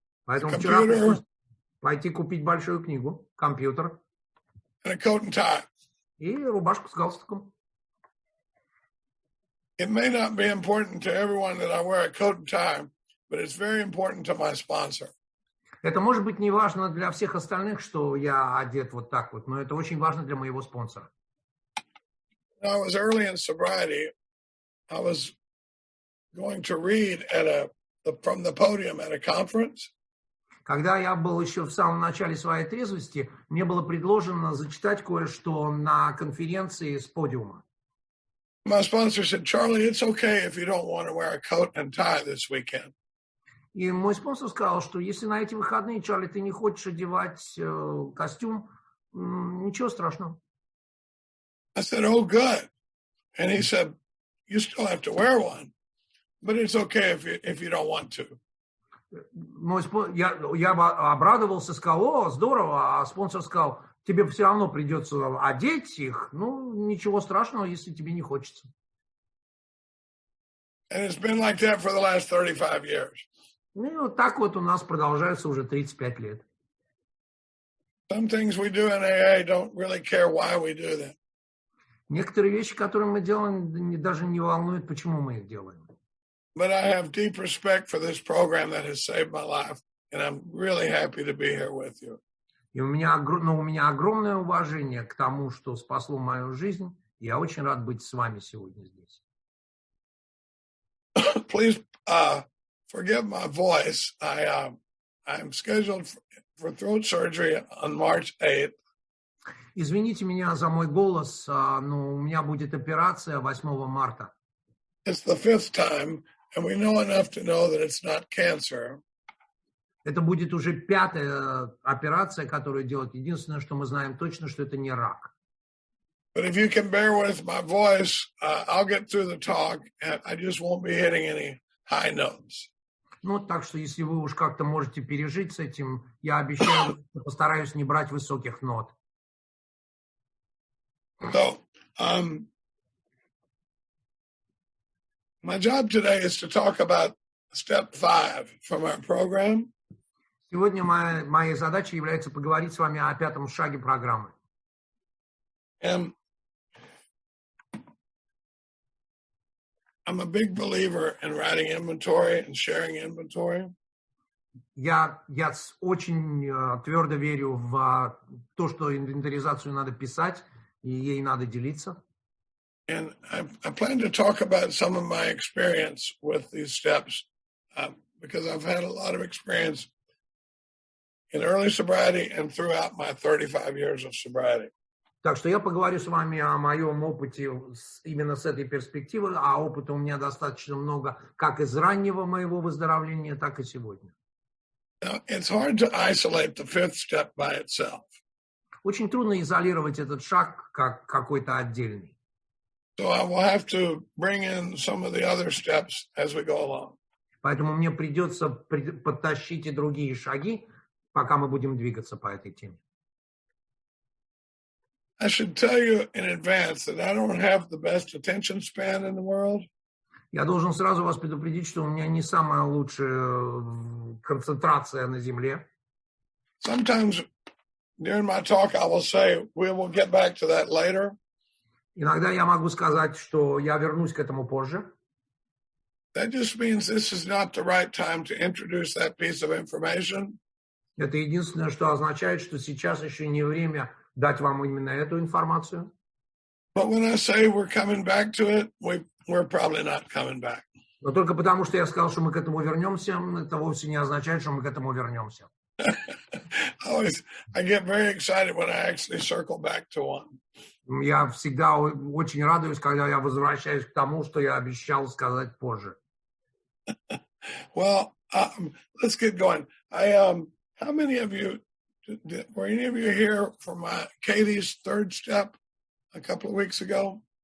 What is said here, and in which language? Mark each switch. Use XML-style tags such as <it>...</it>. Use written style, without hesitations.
<ru>Поэтому вчера</ru> <en>computer,</en> <ru>пришлось пойти купить большую книгу, компьютер</ru> <en>and a coat and tie.</en> <ru>и рубашку с галстуком.</ru> <en>It may not be important to everyone that I wear a coat and tie, but it's very important to my sponsor.</en> <ru>Это может быть не важно для всех остальных, что я одет вот так вот, но это очень важно для моего спонсора.</ru> <en>When I was early in sobriety, I was going to read from the podium at a conference.</en> <ru>Когда я был еще в самом начале своей трезвости, мне было предложено зачитать кое-что на конференции с подиума.</ru> <en>My sponsor said, Charlie, it's okay if you don't want to wear a coat and tie this weekend.</en> <ru>И мой спонсор сказал, что если на эти выходные, Чарли, ты не хочешь одевать костюм, ничего страшного.</ru> <en>I said, oh, good. And he said, you still have to wear one, but it's okay if you don't want to.</en> <ru>Я обрадовался, сказал, о, здорово, а спонсор сказал, тебе все равно придется одеть их, ну, ничего страшного, если тебе не хочется.</ru> <en>And it's been like that for the last 35 years.</en> <ru>Ну, и вот так вот у нас продолжается уже 35 лет.</ru> <en>Some things we do in AA don't really care why we do them.</en> <ru>Некоторые вещи, которые мы делаем, даже не волнуют, почему мы их делаем.</ru> <en>But I have deep respect for this program that has saved my life, and I'm really happy to be here with you.</en> <ru>И у меня огромное уважение к тому, что спасло мою жизнь. Я очень рад быть с вами сегодня здесь.</ru> <en>Please forgive my voice. I'm scheduled for throat surgery on March 8th.</en> <ru>Извините меня за мой голос, но у меня будет операция 8 марта.</ru> <en>It's the 5th time, and we know enough to know that it's not cancer.</en> <ru>Это будет уже 5-я операция, которую делают. Единственное, что мы знаем точно, что это не рак.</ru> <en>But if you can bear with my voice, I'll get through the talk, and I just won't be hitting any high notes.</en> <ru>Ну, так что, если вы уж как-то можете пережить с этим, я обещаю, что постараюсь не брать высоких нот.</ru> <en>So, my job today is to talk about step 5 from our program.</en> <ru>Сегодня моей задачей является поговорить с вами о 5-м шаге программы.</ru> <en>And I'm a big believer in writing inventory and sharing inventory.</en> <ru>Я очень твердо верю в то, что инвентаризацию надо писать, и ей надо делиться.</ru> <en>And I plan to talk about some of my experience with these steps because I've had a lot of experience in early sobriety and throughout my 35 years of sobriety.</en> <ru>Так что я поговорю с вами о моем опыте именно с этой перспективы, а опыта у меня достаточно много как из раннего моего выздоровления, так и сегодня.</ru> <en>Now, it's hard to isolate the 5th step by itself.</en> <ru>Очень трудно изолировать этот шаг как какой-то отдельный.</ru> <en>So I will have to bring in some of the other steps as we go along.</en> <ru>Поэтому мне придется подтащить и другие шаги, пока мы будем двигаться по этой теме.</ru> <en>I should tell you in advance that I don't have the best attention span in the world.</en> <ru>Я должен сразу вас предупредить, что у меня не самая лучшая концентрация на земле.</ru> <en>Sometimes during my talk I will say we will get back to that later.</en> <ru>Иногда я могу сказать, что я вернусь к этому позже.</ru> <en>That just means this is not the right time to introduce that piece of information.</en> <ru>Это единственное, что означает, что сейчас еще не время дать вам именно эту информацию.</ru> <en>But when I say we're coming back to it, we're probably not coming back.</en> <ru>Но только потому, что я сказал, что мы к этому вернемся, это вовсе не означает, что мы к этому вернемся.</ru> <en>I get very excited when I actually circle back to one.</en> <ru>Я всегда очень радуюсь, когда я возвращаюсь к тому, что я обещал сказать позже.</ru> <en>Well, let's get going. How many of you, were any of you here for Katie's third step a couple of weeks ago?</en>